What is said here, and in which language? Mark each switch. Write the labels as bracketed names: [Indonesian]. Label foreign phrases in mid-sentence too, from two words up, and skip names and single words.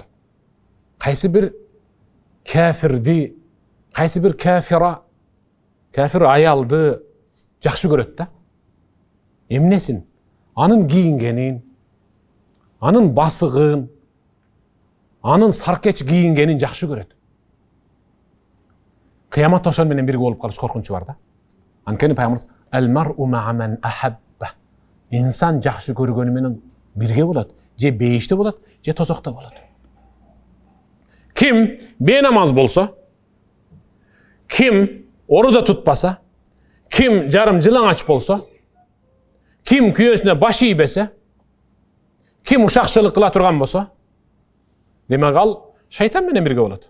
[Kyrgyz] Кайсы бир кафирди, кайсы бир кафир аялды жакшы көрөт да. Эмнесин? Анын кийингенин, анын басыгын, анын саркеч кийингенин жакшы көрөт. Кыяматта ошон менен бирге болуп калыш коркунучу бар да. Анткени пайгамбарыбыз [Arabic] «المرء مع من أحب». [Kyrgyz] Инсан жакшы көргөнү менен бирге болот, же бейиште болот, же тозокто болот. Ким бейнамаз болсо, ким ороза тутпаса, ким жарым жылаңач болсо, ким күйөөсүнө баш ийбесе, ким ушакчылык кыла турган болсо, демек ал шайтан менен бирге болот.